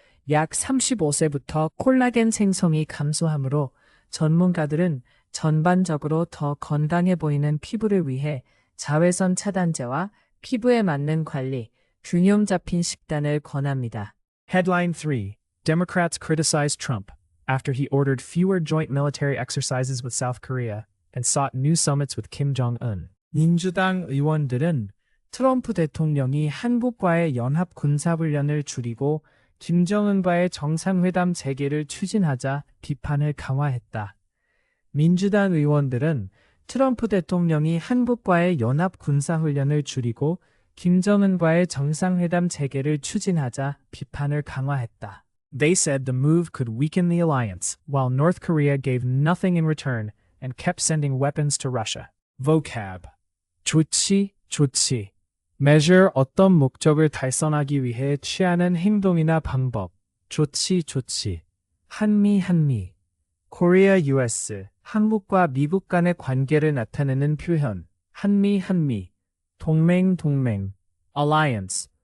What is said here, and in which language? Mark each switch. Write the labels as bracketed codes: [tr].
[ko] 약 35세부터 콜라겐 생성이 감소하므로 전문가들은 전반적으로 더 건강해 보이는 피부를 위해 자외선 차단제와 피부에 맞는 관리, 균형 잡힌 식단을 권합니다. [en] Headline 3. Democrats criticized Trump after he ordered fewer joint military exercises with South Korea and sought new summits with Kim Jong-un. [ko] 민주당 의원들은 트럼프 대통령이 한국과의 연합 군사훈련을 줄이고 김정은과의 정상회담 재개를 추진하자 비판을 강화했다. 민주당 의원들은 트럼프 대통령이 한국과의 연합 군사훈련을 줄이고 김정은과의 정상회담 재개를 추진하자 비판을 강화했다. [en] They said the move could weaken the alliance, while North Korea gave nothing in return and kept sending weapons to Russia. [ko] Vocab. 좋지, 좋지. measure 어떤 목적을 달성하기 위해 취하는 행동이나 방법. 좋지, 좋지. 한미, 한미. Korea, US. 한국과 미국 간의 관계를 나타내는 표현. 한미, 한미. 동맹, 동맹. Alliance.